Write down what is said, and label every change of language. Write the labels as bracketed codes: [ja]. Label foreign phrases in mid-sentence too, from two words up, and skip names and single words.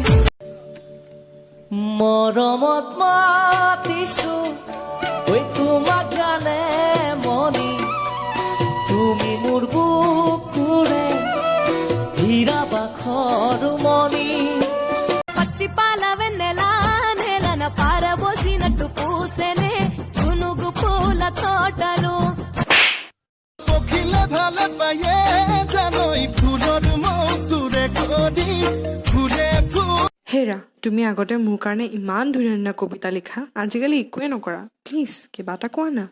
[as] মৰমত মাতিছো ঐ তোমাক জানে মনি তুমি মোৰ বুকুৰে হীৰা বাখৰ মনি [te] పచ్చి పాల వెన్నెలా నేలన పారబోసినట్టు పూసెనే గునుగు పూల తోటలు [as] পখিলে ভালে পায়ে জানই ফুলৰ মৌচুৰে কদি ফুলে ফুল হেৰা তুমি আগতে মোৰ কাৰণে ইমান ধুনীয়া ধুনীয়া কবিতা লিখা আজিকালি একোৱে নকৰা প্লিজ কিবা এটা কোৱা না